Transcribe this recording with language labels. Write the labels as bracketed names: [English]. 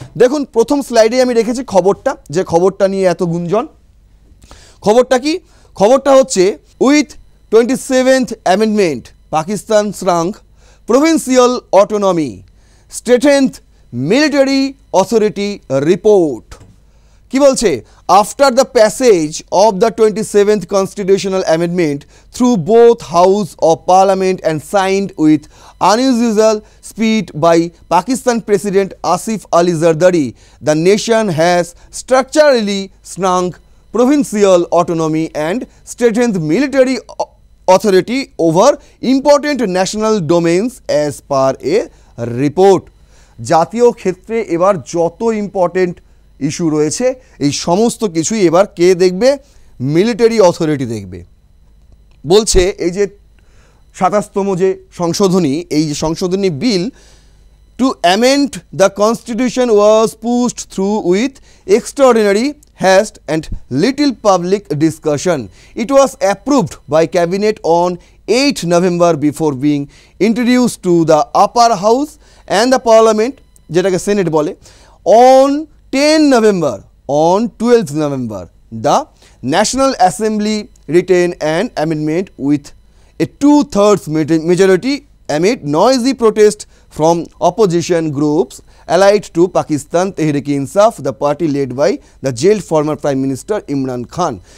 [Bangla] দেখুন প্রথম স্লাইডে আমি রেখেছি খবরটা, যে খবরটা নিয়ে এত গুঞ্জন। খবরটা কি? খবরটা হচ্ছে [English] With 27th amendment Pakistan shrank provincial autonomy strengthen military authority report. [Bangla] কি বলছে? [English] After the passage of the 27th constitutional amendment through both house of parliament and signed with unusual speed by Pakistan President Asif Ali Zardari, the nation has structurally shrunk provincial autonomy and strengthened military authority over important national domains as per a report. [Bangla] জাতীয় ক্ষেত্রে এবার যত important issue রয়েছে এই সমস্ত কিছুই এবার কে দেখবে? মিলিটারি অথরিটি দেখবে। বলছে এই যে 27তম যে সংশোধনী, এই যে সংশোধনী [English] Bill to amend the constitution was pushed through with extraordinary haste and little public discussion. It was approved by cabinet on 8 November before being introduced to the upper house and the parliament, [Bangla] যেটাকে senate বলে, [English] on 10 November. On 12th November, the National Assembly retained an amendment with a 2/3 majority amid noisy protest from opposition groups allied to Pakistan Tehreek-e-Insaf, the party led by the jailed former Prime Minister Imran Khan.